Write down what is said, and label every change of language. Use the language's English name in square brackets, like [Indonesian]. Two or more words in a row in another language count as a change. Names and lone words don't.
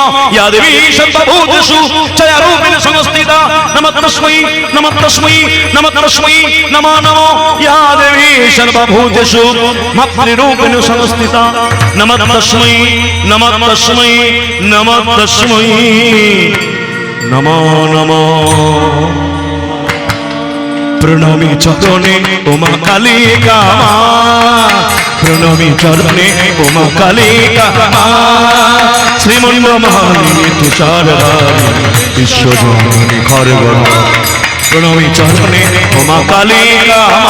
[Sanskrit] या देवी सर्वभूतेषु छायारूपेण संस्थिता नमस्तस्मै नमस्तस्मै नमस्तस्मै नमो नमः। या देवी सर्वभूतेषु मातृरूपेण संस्थिता नमस्तस्मै नमस्तस्मै नमस्तस्मै नमो नमः। [Bangla] প্রণমী চরণে উমা কালিকা মা, প্রণমী চরণে উমা কালিকা মা, শ্রীমন্ত মহালিনী তুষার বিশ্বজননী খড়গড়, প্রণমী চরণে উমা কালিকা মা,